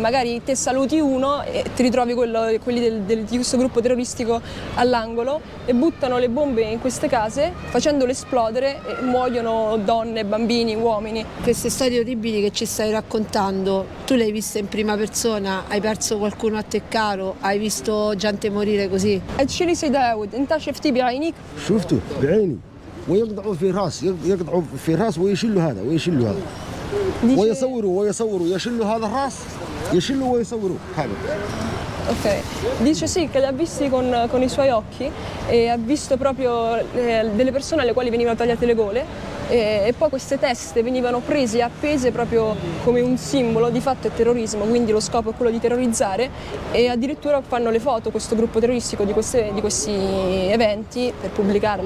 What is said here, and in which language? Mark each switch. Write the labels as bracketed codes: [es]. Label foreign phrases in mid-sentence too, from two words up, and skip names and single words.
[it] Magari te saluti uno e ti ritrovi quelli di questo gruppo terroristico all'angolo e buttano le bombe in queste case facendole esplodere e muoiono donne, bambini, uomini. Queste storie orribili che ci stai raccontando, tu le hai viste in prima persona? Hai perso qualcuno a te caro? Hai visto gente morire così? [ar] الشيء سيد داود انت شفتي بعينيك شفته بعيني ويقطعوا في راس يقطعوا في راس ويشلوا هذا ويشلوا هذا ويصوروا يشلوا هذا الراس يشلوا ويصوروا هذا. [it] Ok, dice sì che li ha visti con i suoi occhi e ha visto proprio delle persone alle quali venivano tagliate le gole e poi queste teste venivano prese e appese proprio come un simbolo, di fatto è terrorismo, quindi lo scopo è quello di terrorizzare e addirittura fanno le foto questo gruppo terroristico di questi eventi per pubblicarle.